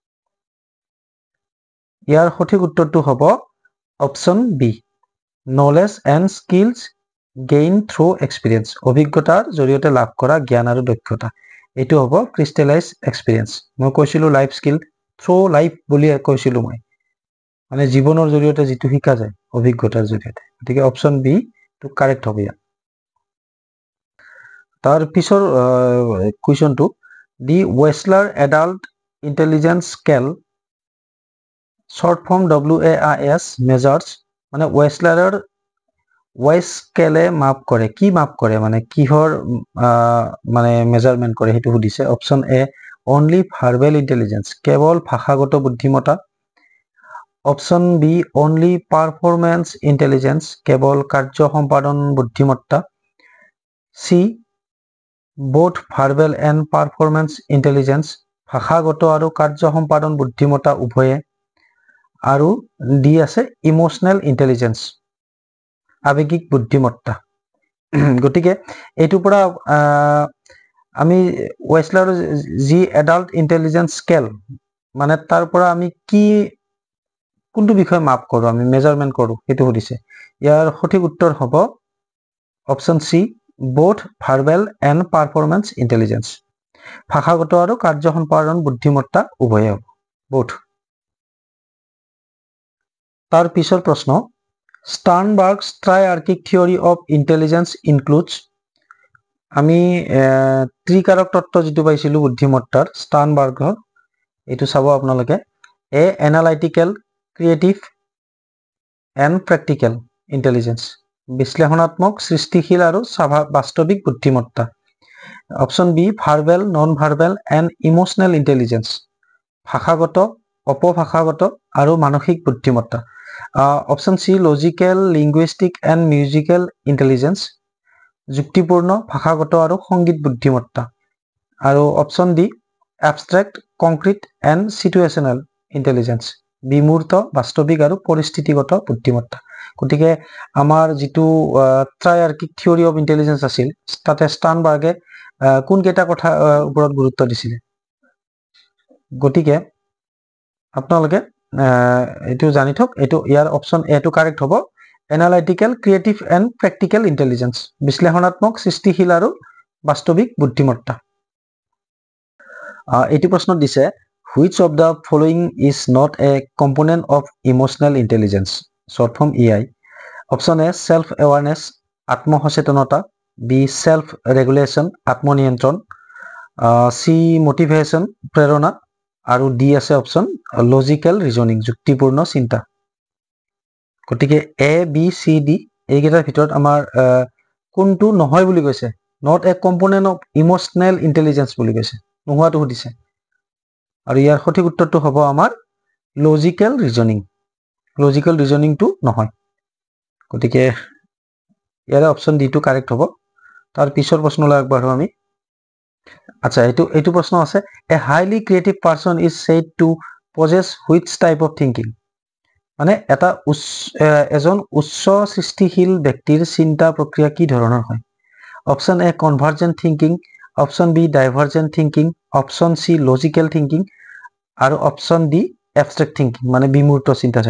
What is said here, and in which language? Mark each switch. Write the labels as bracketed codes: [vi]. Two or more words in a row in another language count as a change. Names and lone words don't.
[as] ইয়াৰ সঠিক উত্তৰটো হ'ব [en] option B knowledge and skills gain through experience [as] অভিজ্ঞতাৰ জৰিয়তে লাভ কৰা জ্ঞান আৰু দক্ষতা এইটো হ'ব [en] crystallized experience [as] মই কৈছিলো [en] life skill through life [as] বুলি কৈছিলো মই মানে জীৱনৰ জৰিয়তে যেটো শিকা যায় অভিজ্ঞতাৰ জৰিয়তে গতিকে [en] option B [as] টু কাৰেক্ট হ'ব ইয়াত তাৰ পিছৰ কুৱেশ্যনটো [en] the Wechsler adult intelligence scale short form WAIS measures [as] মানে ৱেছলাৰৰ ওয়াইজ স্কেলে মাপ কৰে কি মাপ কৰে মানে কিহৰ মানে মেজারমেন্ট কৰে হেতু সুধিছে [en] option A only verbal intelligence [as] কেৱল ভাষাগত বুদ্ধিমত্তা [en] option B only performance intelligence [as] কেৱল কাৰ্য সম্পাদন বুদ্ধিমত্তা সি [en] both verbal and performance intelligence [as] ভাষাগত আৰু কাৰ্য সম্পাদন বুদ্ধিমত্তা উভয়ে আৰু ডি আছে ইমোশনাল ইন্টেলিজেন্স আবেগিক বুদ্ধিমত্তা গতিকে এইটো পৰা আমি [en] Wechsler the adult intelligence scale [as] মানে তাৰ পৰা আমি কি কোনটো বিষয় মাপ কৰো আমি মেজারমেন্ট কৰো হেতু সুধিছে ইয়াৰ সঠিক উত্তৰ হ'ব [en] option C both verbal and performance intelligence [as] ভাষাগত আৰু কাৰ্য সম্পাদন বুদ্ধিমত্তা উভয়ে হ'ব both তাৰ পিছৰ প্ৰশ্ন [en] Sternberg's triarchic theory of intelligence includes [as] আমি ত্ৰিকাৰক তত্ত্ব যেটো পাইছিলো বুদ্ধিমত্তাৰ Sternbergৰ এটো চাব আপোনালোকে [en] A analytical creative and practical intelligence [as] বিশ্লেষণাত্মক সৃষ্টিশীল আৰু বাস্তৱিক বুদ্ধিমত্তা [en] option B verbal non verbal and emotional intelligence [as] ভাষাগত অপভাষাগত আৰু মানসিক বুদ্ধিমত্তা [en] option C logical linguistic and musical intelligence [as] যুক্তিপূৰ্ণ ভাষাগত আৰু সংগীত বুদ্ধিমত্তা আৰু [en] option D abstract concrete and situational intelligence [as] বিমূৰ্ত বাস্তৱিক আৰু পৰিস্থিতিগত বুদ্ধিমত্তা গতিকে আমাৰ যেটো [en] triarchic theory of intelligence [as] আছিল তাতে ষ্টাৰ্নবাৰ্গে কোন কেটা কথা ওপৰত গুৰুত্ব দিছিল গতিকে আপোনালোকে এটো জানি থক এটো ইয়াৰ [en] option A [as] টু কাৰেক্ট হ'ব [en] analytical creative and practical intelligence [as] বিশ্লেষণাত্মক সৃষ্টিশীল আৰু বাস্তৱিক বুদ্ধিমত্তা এটি প্ৰশ্ন দিছে [en] which of the following is not a component of emotional intelligence short form EI option A self awareness আত্মসচেতনতা B self regulation আত্মনিয়ন্ত্ৰণ C motivation [as] প্ৰেৰণা আৰু D আছে [en] option logical reasoning [as] যুক্তিপূৰ্ণ চিন্তা গতিকে A B C D এইকেইটাৰ ভিতৰত আমাৰ কোনটো নহয় বুলি কৈছে [en] not a component of emotional intelligence [as] বুলি কৈছে নোহোৱাটো সুধিছে আৰু ইয়াৰ সঠিক উত্তৰটো হ'ব আমাৰ লজিক্যাল ৰিজনিংটো নহয় গতিকে ইয়াৰ [en] option D [as] টু কাৰেক্ট হ'ব তাৰ পিছৰ প্ৰশ্নলৈ আগবাঢ়ো আমি আচ্ছা এইটো প্ৰশ্ন আছে [en] a highly creative person is said to possess which type of thinking [as] মানে এটা এজন উচ্চ সৃষ্টিশীল ব্যক্তিৰ চিন্তা প্ৰক্ৰিয়া কি ধৰণৰ হয় [en] option A convergent thinking option B divergent thinking option C logical thinking [as] আৰু [en] option D abstract thinking [as] মানে বিমূৰ্ত চিন্তাধাৰা